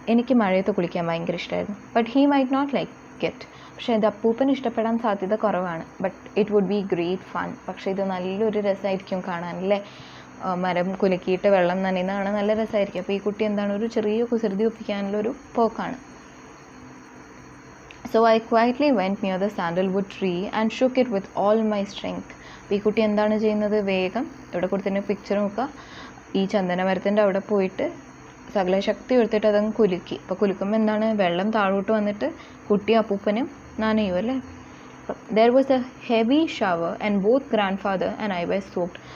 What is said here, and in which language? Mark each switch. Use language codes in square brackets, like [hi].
[ml] എനിക്ക് മഴയത്ത് കുളിക്കാൻ ഭയങ്കര ഇഷ്ടമായിരുന്നു. [en] But he might not like it. [ml] പക്ഷേ ഇത് അപ്പൂപ്പന് ഇഷ്ടപ്പെടാൻ സാധ്യത കുറവാണ്. [en] But it would be great fun. [ml] പക്ഷേ ഇത് നല്ലൊരു രസമായിരിക്കും കാണാനല്ലേ? മരം കുലുക്കിയിട്ട് വെള്ളം നനയുന്നതാണ് നല്ല രസമായിരിക്കും. അപ്പോൾ ഈ കുട്ടി എന്താണ്, ഒരു ചെറിയ കുസൃതി ഒപ്പിക്കാനുള്ളൊരു പോക്കാണ്. [en] So I quietly went near the sandalwood tree and shook it with all my strength. [ml] അപ്പോൾ ഈ കുട്ടി എന്താണ് ചെയ്യുന്നത്? വേഗം ഇവിടെ കൊടുത്തിട്ട് പിക്ചർ നോക്കുക, ഈ ചന്ദനമരത്തിൻ്റെ അവിടെ പോയിട്ട് സകല ശക്തി എടുത്തിട്ട് അതങ്ങ് കുലുക്കി. അപ്പോൾ കുലുക്കുമ്പോൾ എന്താണ്? വെള്ളം താഴോട്ട് വന്നിട്ട് കുട്ടി അപ്പൂപ്പനും നനയും അല്ലേ. [en] There was a heavy shower and both grandfather and I was soaked.